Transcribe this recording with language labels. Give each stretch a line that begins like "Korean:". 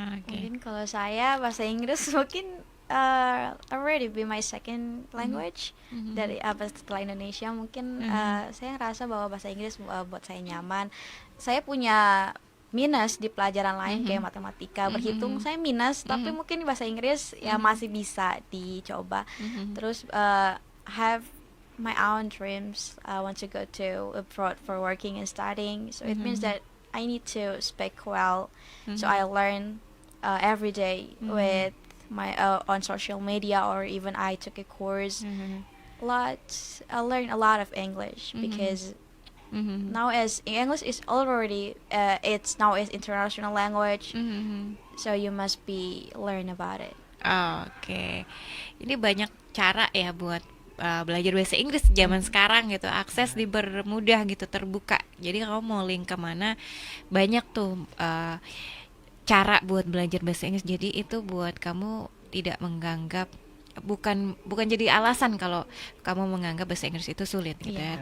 Indonesian: Mungkin kalau saya bahasa Inggris mungkin already be my second language dari setelah Indonesia. Mungkin saya ngerasa bahwa bahasa Inggris buat saya nyaman. Saya punya minus di pelajaran lain kayak matematika, berhitung saya minus, tapi mungkin bahasa Inggris ya masih bisa dicoba.
English: Terus have my own dreams. I want to go to abroad for working and studying. So it means that I need to speak well. So I learn every day with my on social media, or even I took a course. I learned a lot of English because now as English is already it's now is international language. So you must be learn about it.
Indonesian: Oke. Ini banyak cara ya buat belajar bahasa Inggris zaman sekarang gitu, akses dipermudah gitu, terbuka. Jadi kamu mau link kemana, banyak tuh cara buat belajar bahasa Inggris. Jadi itu buat kamu tidak menganggap, bukan jadi alasan kalau kamu menganggap bahasa Inggris itu sulit gitu ya.